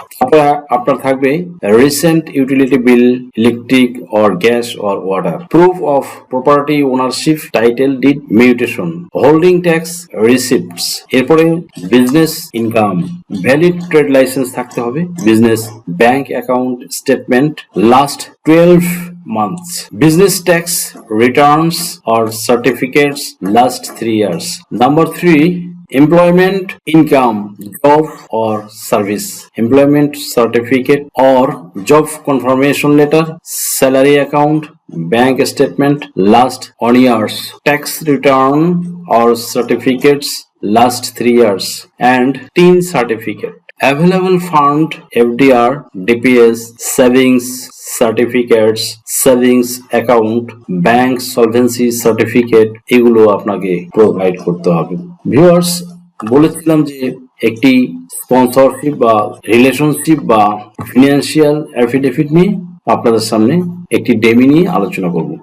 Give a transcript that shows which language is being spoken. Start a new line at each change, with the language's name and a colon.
Bangla: তারপর আপনার থাকবে
English: Recent utility bill, electric or gas or water, proof of property ownership, title deed, mutation, holding tax receipts. এরপরে business income, valid trade licence
Bangla: থাকতে হবে,
English: Business bank account statement last 12 months, business tax returns or certificates last 3 years. Number 3, employment income, job or service, employment certificate or job confirmation letter, salary account, bank statement last 1 years, tax return or certificates last 3 years, and TIN certificate. Available fund, FDR, DPS, savings certificates, savings account, bank solvency certificate,
Bangla: এগুলো আপনাকে provide করতে হবে। Viewers, বলেছিলাম যে একটি sponsorship বা relationship বা financial affidavit নিয়ে আপনাদের সামনে একটি ডেমি নিয়ে আলোচনা করব।